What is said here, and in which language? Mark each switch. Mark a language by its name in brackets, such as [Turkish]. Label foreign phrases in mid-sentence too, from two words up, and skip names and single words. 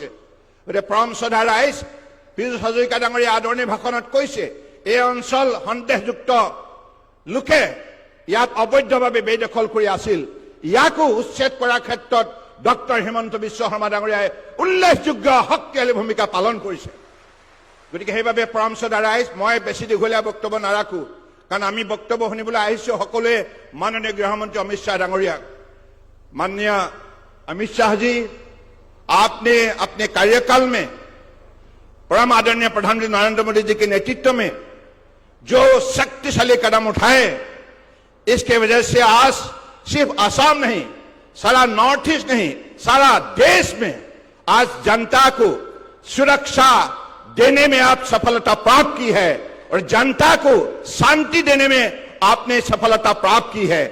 [Assamese] গতিকে পৰম শ্ৰদ্ধা ৰাইজ পীযুষ হাজৰিকা ডাঙৰীয়া আদৰণি ভাষণত কৈছে, এই অঞ্চল সন্দেহযুক্ত লোকে ইয়াত অবৈধভাৱে বেদখল কৰি আছিল, ইয়াকো উচ্ছেদ কৰাৰ ক্ষেত্ৰত ডক্টৰ হিমন্ত বিশ্ব শৰ্মা ডাঙৰীয়াই উল্লেখযোগ্য শক্তিশালী ভূমিকা পালন কৰিছে। গতিকে সেইবাবে পৰম শ্ৰদ্ধা ৰাইজ, মই বেছি দীঘলীয়া বক্তব্য নাৰাখো, কাৰণ আমি বক্তব্য শুনিবলৈ আহিছো সকলোৱে মাননীয় গৃহমন্ত্ৰী অমিত শ্বাহ ডাঙৰীয়াক। [Hindi] माननीय अमित शाह जी, आपने अपने कार्यकाल में परम आदरणीय प्रधानमंत्री नरेंद्र मोदी जी के नेतृत्व में जो शक्तिशाली कदम उठाए, इसके वजह से आज सिर्फ असम नहीं, सारा नॉर्थ ईस्ट नहीं, सारा देश में आज जनता को सुरक्षा देने में आप सफलता प्राप्त की है और जनता को शांति देने में आपने सफलता प्राप्त की है।